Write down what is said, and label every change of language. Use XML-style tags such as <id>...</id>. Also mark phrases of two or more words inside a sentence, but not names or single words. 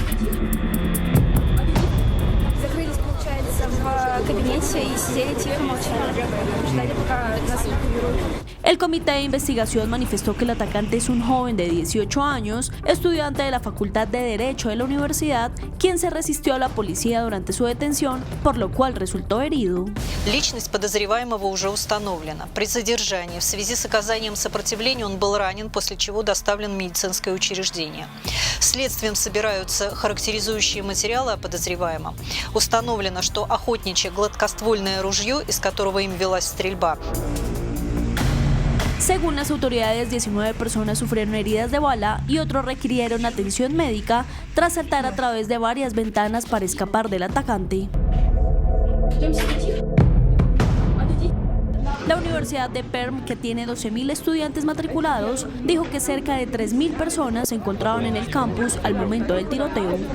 <es>El comité de investigación manifestó que el atacante es un joven de 18 años, estudiante de la Facultad de Derecho de la universidad, quien se resistió a la policía durante su detención, por lo cual resultó herido.</es> <ru>Личность подозреваемого уже установлена. При задержании в связи с оказанием сопротивления он был ранен, после чего доставлен в медицинское учреждение. Следствием собираются характеризующие материалы о подозреваемом. Установлено, что охотничье гладкоствольное ружье, из которого им велась стрельба.</ru> <es>Según las autoridades, 19 personas sufrieron heridas de bala y otros requirieron atención médica tras saltar a través de varias ventanas para escapar del atacante. La Universidad de Perm, que tiene 12.000 estudiantes matriculados, dijo que cerca de 3.000 personas se encontraban en el campus al momento del tiroteo.</es>